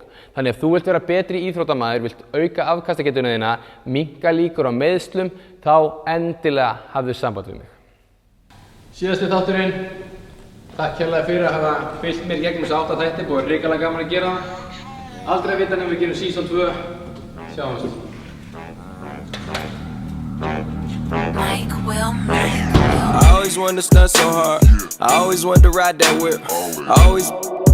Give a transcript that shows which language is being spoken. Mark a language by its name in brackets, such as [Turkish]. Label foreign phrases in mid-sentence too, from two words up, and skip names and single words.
[Icelandic] Þannig að þú vilt vera betri íþróttamaður, vilt auka afkastagetuna þína, minnka líkur á meiðslum, þá endilega hafðu samband við mig. Síðasti þátturinn. Takk hérlega fyrir að hafa fylgt mér gegnum þessu 8 þætti, búið hrikalega gaman að gera það. Aldrei að vita nefnum við gerum season 2. Sjáumst. [English] I always wanted to stunt so hard. I always wanted to ride that whip. I always